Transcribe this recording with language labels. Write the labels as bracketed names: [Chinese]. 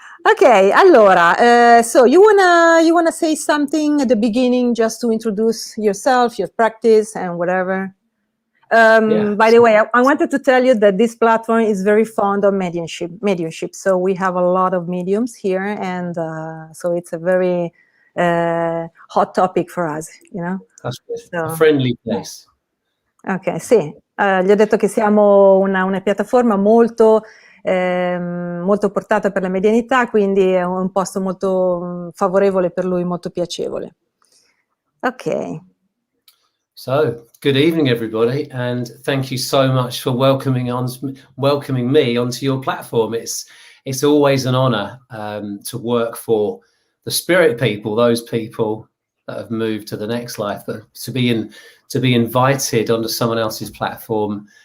[English] Okay, allora, so you wanna say something at the beginning just to introduce yourself, your practice, and whatever. By the way, I wanted to tell you that this platform is very fond of mediumship. So we have a lot of mediums here, and so it's a very hot topic for us, you know. That's good. So, a friendly place. [Italian] Ok, sì. Gli ho detto che siamo una piattaforma molto portata per la medianità, quindi è un posto molto favorevole per lui, molto piacevole. Ok. [English] So, good evening, everybody, and thank you so much for welcoming me onto your platform. It's always an honor to work for the spirit people, those people that have moved to the next life, but to be invited onto someone else's platform.